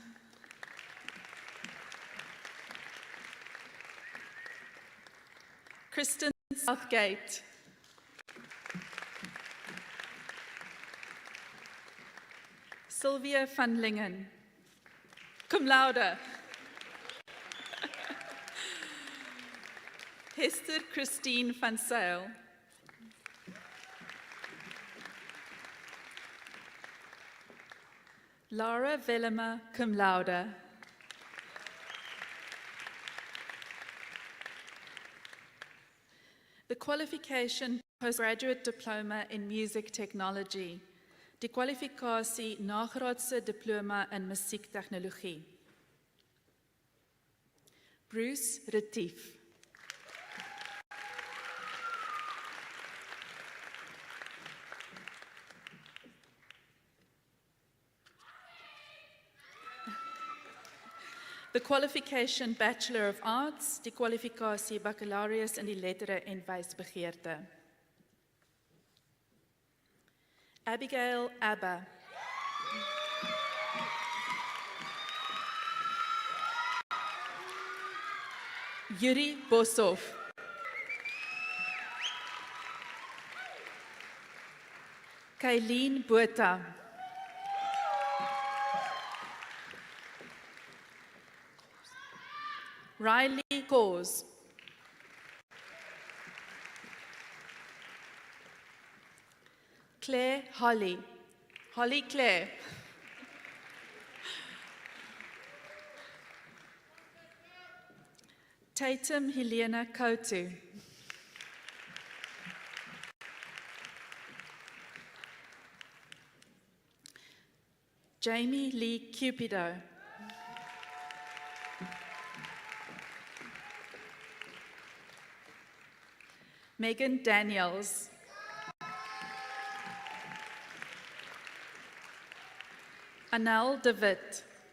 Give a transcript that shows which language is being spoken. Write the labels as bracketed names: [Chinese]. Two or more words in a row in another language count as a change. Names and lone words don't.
[Afrikaans] Kristen Southgate. Sylvia van Lingen, [Latin] cum laude. [Afrikaans] Hester Christine van Zyl. Lara Velema, [Latin] cum laude. [English] The qualification Postgraduate Diploma in Music Technology. [Afrikaans] Die kwalifikasie nagraadse diploma in musiektegnologie. Bruce Retief. [English] The qualification Bachelor of Arts, [Afrikaans] die kwalifikasie Baccalaureus in die lettere en wysbegeerte. Abigail Abba. Yuri Bosov. Kylene Botha. Riley Cause. Claire Holly. Holly Claire. Tatum Helena Kotu. Jamie Lee Cupido. Megan Daniels. Anel de Wit.